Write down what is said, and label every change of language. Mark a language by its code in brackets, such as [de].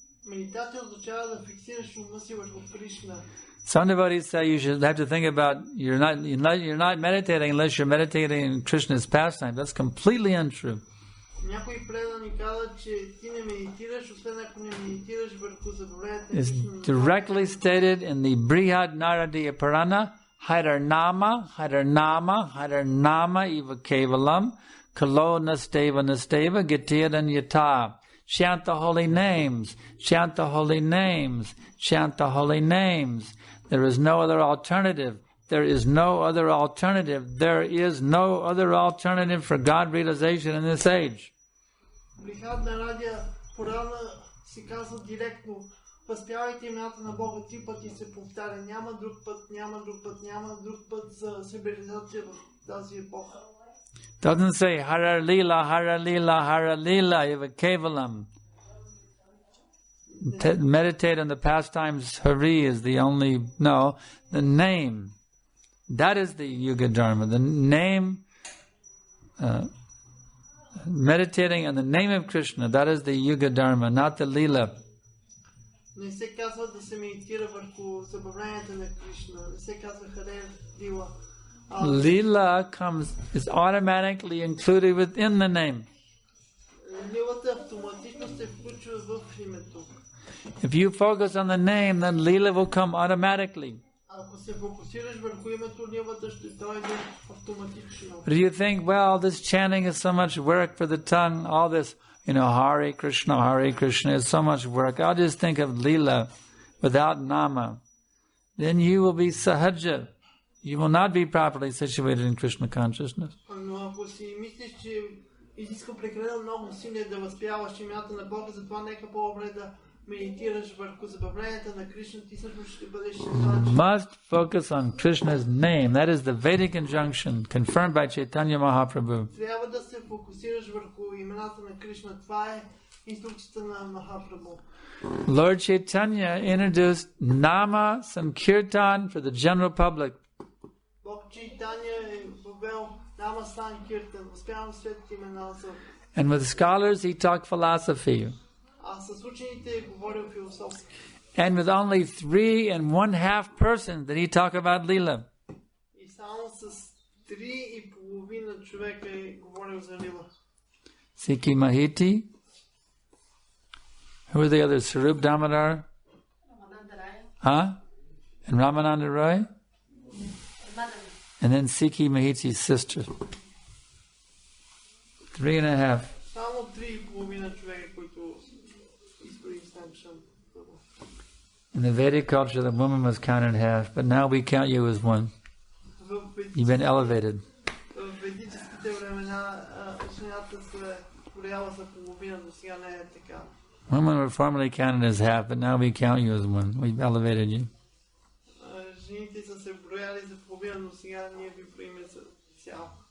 [bg] Медитация означава да фиксираш ума си върху Кришна. [en] Some devotees say you should have to think about you're not meditating unless you're meditating in Krishna's pastime. That's completely untrue. [bg] Някои предани казват, че ти не медитираш, освен ако не медитираш върху забавлението. [en] It's directly stated in the Brihad Naradiya Purana, [sa] Harinama, Harinama, Harinama Eva Kevalam, Kalo Nasteva Nasteva, Gitiyadan Yata. [en] Chant the holy names, chant the holy names, chant the holy names. There is no other alternative. There is no other alternative. There is no other alternative for God realization in this age. [bg] Брихад Нарадия Пурана се казва директно: възпявайте имената на Бога 3 пъти, се повтаря. Няма друг път, няма друг път, няма друг път за себереализация в тази епоха. [en] Doesn't say [sa] Hara Lila, Hara Lila, Hara Lila, Eva Kevalam. [en] Meditate on the pastimes. Hari is the only, no, the name. That is the Yuga Dharma. The name, meditating on the name of Krishna, that is the Yuga Dharma, not the Lila. [bg] Не се казва да се медитира върху забавленията на Кришна. Не се казва Харе Лила. [en] Lila is automatically included within the name. [bg] Лилата автоматично се включва в името. [en] If you focus on the name, then Lila will come automatically. [bg] Ако се фокусираш върху името, лилата ще дойде автоматично. [en] But you think, well, this chanting is so much work for the tongue, all this, Hare Krishna is so much work. I'll just think of Lila without Nama. Then you will be sahaja. You will not be properly situated in Krishna consciousness. [bg] Но ако си мислиш, че изисква прекалено много усилия да възпяваш имената на Бога, затова нека по-добре да медитираш върху забавленията на Кришна, ти също ще бъдеш [en] Must focus on Krishna's name. That is the Vedic injunction confirmed by Chaitanya Mahaprabhu. [bg] Трябва да се фокусираш върху имената на Кришна. Това е инструкцията на Махапрабху. [en] Lord Chaitanya introduced Nama Sankirtan for the general public. [bg] Бог Чайтаня е въвел Нама Санкиртан, възпявам светите имена за... [en] And with scholars he talked philosophy. [bg] А с учените е говорил философски. [en] And with only 3.5 persons did he talk about Leela. [bg] И само с 3,5 човека е говорил за Лила. [en] Sikhi Mahiti. Who are the others? Sarup Damodar? Huh? And Ramananda Roy? And then Sikhi Mahiti's sister. 3.5. [bg] Само 3,5 човека, които изброих Санкаршан. [en] In the Vedic culture, the woman was counted half, but now we count you as one. You've been elevated. [bg] В ведическите времена жената се брояла за половина, но сега не е така. [en] Women were formerly counted as half, but now we count you as one. We've elevated you. [bg] Жените са се брояли за половина, но сега ние ви броиме за цяло.